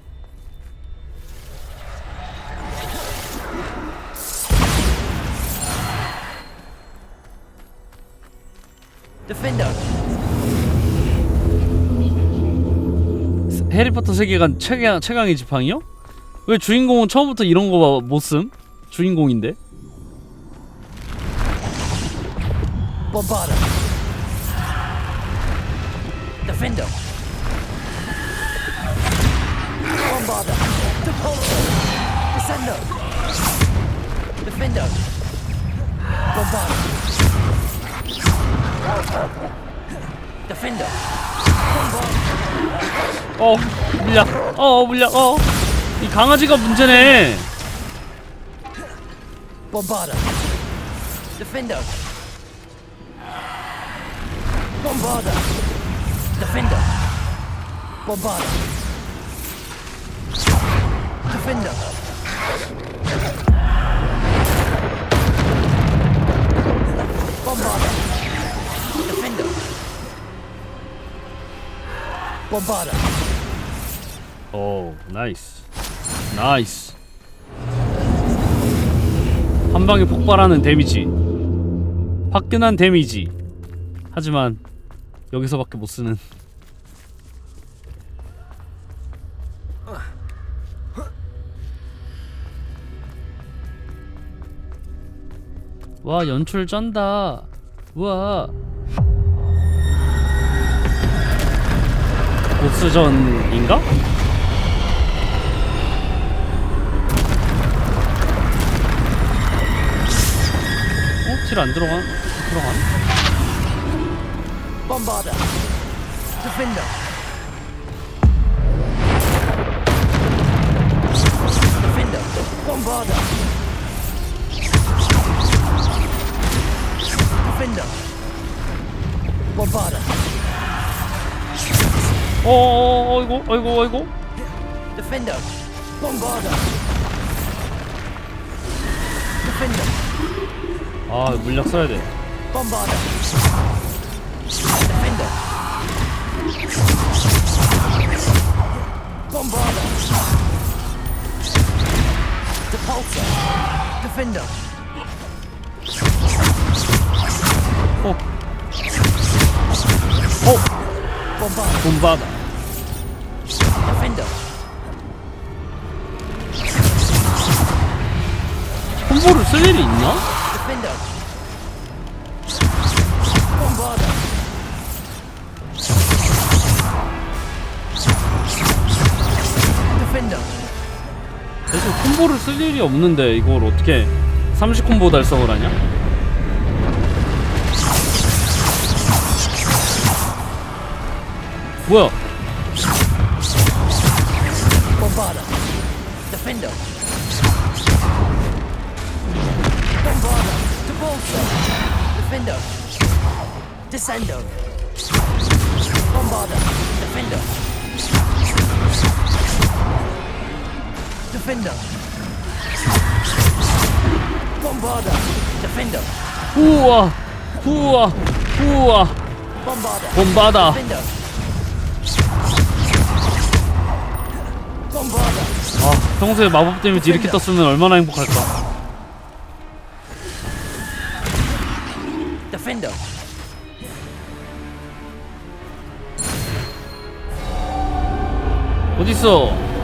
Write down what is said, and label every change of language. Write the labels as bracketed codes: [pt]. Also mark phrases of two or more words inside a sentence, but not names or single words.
[ko] 해리포터 세계관 최강의 지팡이요? 왜 주인공은 처음부터 이런 거 못 쓴? 주인공인데? Bombarda. Defendo. Bombarda. Depulso. Descendo. Defendo. Bombarda. Defendo. 물약. 이 강아지가 문제네. Bombarda. Defendo. Bombarda. Defendo. Bombarda. Defendo. Bombarda. Defendo. Bombarda. 오, 나이스. 한 방에 폭발하는 데미지. 화끈한 데미지. 하지만 여기서밖에 못 쓰는. 와, 연출 쩐다. 우와. 보스전인가? 딜 안 들어가? 들어가나? Bombarda. Defendo. Defendo. Bombarda. Defendo. Bombarda. 어이구. Defendo. Bombarda. Defendo. 아, 물약 써야 돼. Bombarder. Defender. Bombarder. Depulsor. Defender. Bombarder. bom바다. Defender. 콤보를 쓸 일이 있나? Defender. Bombarder. Defender. 사실 콤보를 쓸 일이 없는데 이걸 어떻게 30콤보 달성을 하냐? 뭐야? Bombarder. Defender. Bombarder. Depulsor. Defender. Descendo. Bombarder. Defender. Defender. Bombarder. Defender. 후아, 후아, 후아. Bombarder. bom바다. Defender. Bombarder. 아, 평소에 마법 데미지 이렇게 떴으면 얼마나 행복할까. Defender. 어딨어?